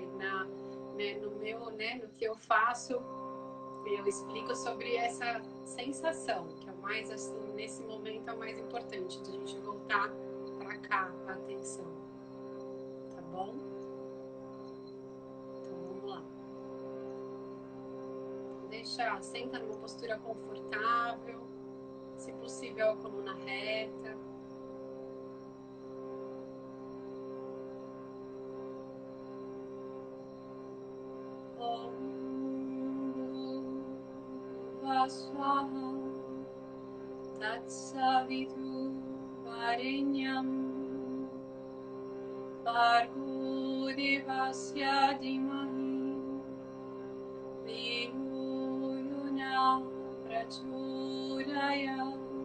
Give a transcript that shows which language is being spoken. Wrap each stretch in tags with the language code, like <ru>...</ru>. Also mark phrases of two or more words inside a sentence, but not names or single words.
<pt>No meu, no que eu faço, eu explico sobre essa sensação, que é o mais, assim, nesse momento é o mais importante, de a gente voltar para cá, a atenção. Tá bom? Então vamos lá. Senta numa postura confortável, se possível a coluna reta.</pt> <sa>Om Vaswaha Tatsavitu Varenyam Bhargo Devasya Dhimahi Dhiyo Yona Prachodayat.</sa>